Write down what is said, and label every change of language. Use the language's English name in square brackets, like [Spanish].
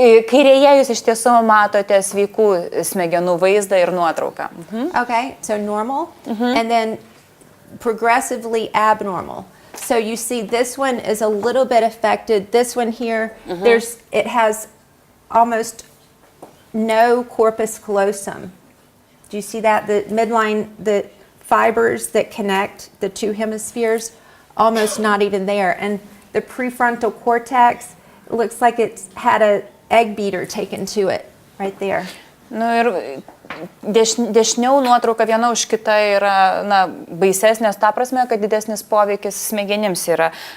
[Lithuanian] Kairėje jūs iš tiesų matote sveikų smegenų vaizdą ir nuotrauką. [English] Okay, so normal. And then progressively abnormal. So you see this one is a little bit affected. This one here, it has almost no corpus callosum. Do you see that? The midline, the fibers that connect the two hemispheres, almost not even there. And the prefrontal cortex, it looks like it's had an egg beater taken to it right there. [Lithuanian] Nu ir dešiniau nuotrauka viena už kitą yra baisesnės, ta prasme, kad didesnis poveikis smegenims yra.